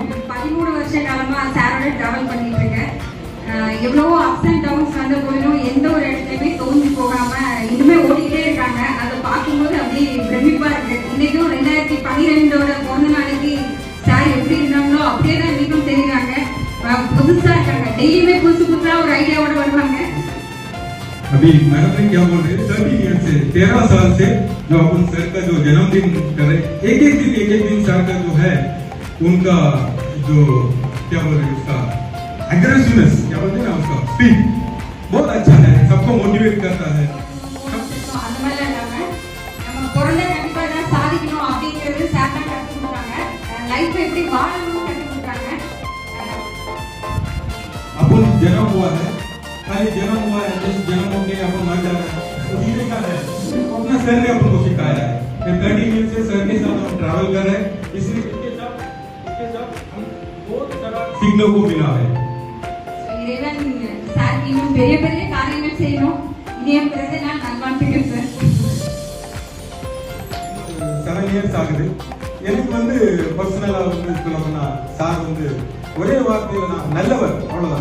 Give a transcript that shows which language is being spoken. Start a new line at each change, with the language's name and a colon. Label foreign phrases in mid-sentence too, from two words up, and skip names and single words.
Tamil: 13 வருஷ காலமா சாரோட டிராவல் பண்ணிட்டு இருக்கேன். எவ்வளவோ
English: ups and downs
Tamil: வந்த போதிலும் எந்த ஒரு இடத்துலயுமே தோன்றி போகாம இனிமே ஓடிக்கிட்டே இருக்காங்க. அதை பார்க்கும்போது அப்படியே பிரமிப்பா இருக்கு. இன்னைக்கும் 2012 பிறந்த நாளைக்கு சார் எப்படி இருந்தாங்களோ அப்படியே தான் இன்னைக்கும் தெரியுறாங்க. புதுசா இருக்காங்க, டெய்லியுமே புதுசு புதுசா ஒரு ஐடியாவோட வருவாங்க.
Hindi: अभी मैडम ने क्या बोल रहे हैं, 30 ईयर से 13 साल से जो अपन सर का जो जन्मदिन कर रहे, एक एक दिन सर का जो है उनका जो क्या बोल रहे हैं, उसका एग्रेसिवनेस, क्या बोलते हैं ना, उसका स्पीड बहुत अच्छा है, सबको मोटिवेट करता है.
Tamil: அந்த மாதிரி இல்லாம நம்ம பிறந்த கண்டிப்பா ஏதாவது சாதிக்கணும் அப்படிங்கிறது சார் தான் கற்றுக் கொடுத்தாங்க. லைஃப் எப்படி வாழணும்னு கற்றுக் கொடுத்தாங்க.
Hindi: अपन जन्म हुआ है, खाली जन्म हुआ है, जिस जन्म होके अपन मर जाना है, तो जीने का है, अपना सर ने अपन को सिखाया है. 30 ईयर से सर के साथ हम ट्रैवल कर रहे हैं, इसलिए इसके साथ हम बहुत सारा सीखने को मिला है.
Tamil: இறைவன் சார் இன்னும் பெரிய பெரிய காரியங்கள் செய்யணும். இனியும் பிறகு நான் நல்வாழ்த்துக்கள் சார். 7 years ஆகுது. எனக்கு பர்சனலா சொல்லணும்னா சார் ஒரே வார்த்தையில நான் நல்லவர், அவ்வளவுதான்.